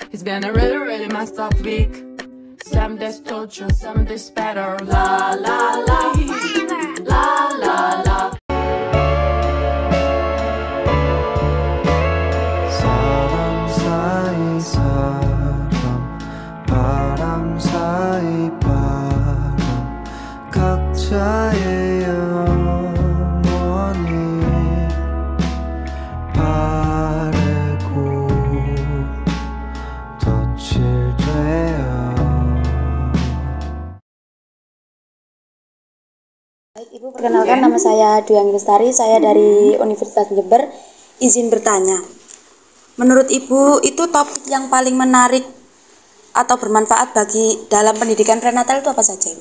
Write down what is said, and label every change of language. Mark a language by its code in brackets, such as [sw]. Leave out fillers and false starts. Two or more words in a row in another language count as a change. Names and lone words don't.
[en] It's been a really, really messed up week. Some days torture, some days better. La la la, la la la. [ko] 사람 사이 사람, 바람 사이 바람, 각자의 영원히 바래고 덧칠 돼요. [id] Baik, Ibu, perkenalkan nama saya Dwi Anggi Lestari, saya dari Universitas Jember. Izin bertanya, menurut Ibu itu topik yang paling menarik atau bermanfaat bagi dalam pendidikan prenatal itu apa saja, Ibu?